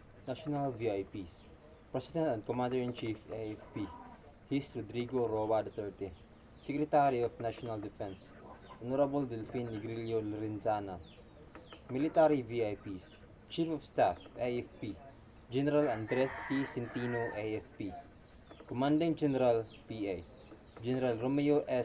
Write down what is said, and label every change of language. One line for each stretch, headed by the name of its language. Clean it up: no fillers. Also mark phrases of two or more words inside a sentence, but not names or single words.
English: National VIPs. President and Commander-in-Chief AFP. His Rodrigo Roa Duterte. Secretary of National Defense. Honorable Delfin Negrillo Lorenzana. Military VIPs. Chief of Staff AFP. General Andres C. Centino AFP. Commanding General PA. General Romeo S.